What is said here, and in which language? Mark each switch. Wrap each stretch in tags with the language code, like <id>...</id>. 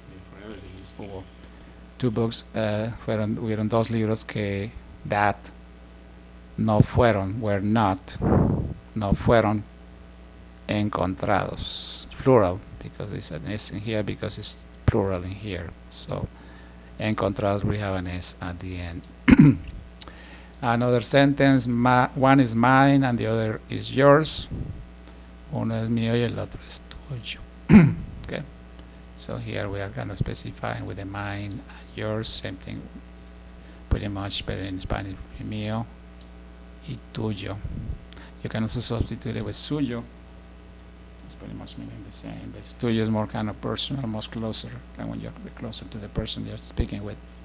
<en>Forever they use hubo. 2 books</en> <es>hubieron 2 libros que</es> <en>that</en> <es>no fueron, no fueron encontrados,</es> <en>plural, because it's an S in here because it's plural in here. So encontrados, we have an S at the end. Another sentence, one is mine and the other is yours.</en> <es>Uno es mío y el otro es tuyo.</es> <en>Okay, so here we are kind of specifying with the mine and yours, same thing pretty much, but in Spanish,</en> <es>mío y tuyo.</es> <en>You can also substitute it with suyo. It's pretty much meaning the same, but tuyo is more kind of personal, much closer, and when you're closer to the person you're speaking with.</en>